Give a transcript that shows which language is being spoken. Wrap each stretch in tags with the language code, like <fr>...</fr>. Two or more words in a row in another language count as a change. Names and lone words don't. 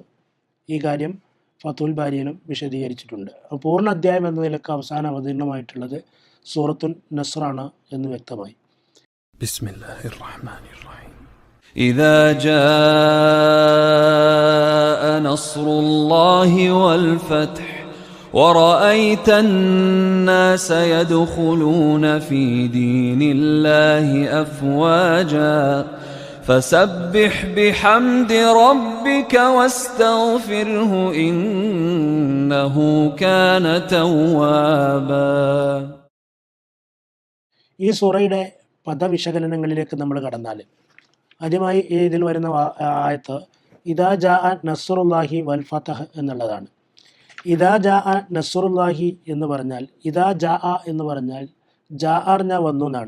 <ml>ഈ കാര്യം ഫത്ഹുൽ ബാരിയിലും വിശദീകരിച്ചിട്ടുണ്ട്. പൂർണ്ണ അധ്യായം എന്ന നിലക്ക് അവസാനം അവതീർണമായിട്ടുള്ളത് സൂറത്തുൽ നസ്റാണ് എന്ന് വ്യക്തമായി.</ml> <ar>بسم الله الرحمن الرحيم إذا جاء نصر الله والفتح ورأيت الناس يدخلون في دين الله أفواجا فسبح بحمد ربك واستغفره إنه كان توابا. ഈ സൂറയുടെ പദവിശകലനങ്ങളിലേക്ക് നമ്മൾ കടന്നാൽ ആദ്യമായി ഇതിൽ വരുന്ന ആയത്ത് إذا جاء نصر الله والفتح എന്നുള്ളതാണ്. إذا جاء نصر الله എന്ന് പറഞ്ഞാൽ, إذا جاء എന്ന് പറഞ്ഞാൽ ജാഅ പറഞ്ഞാൽ വന്നു എന്നാണ്.</ar>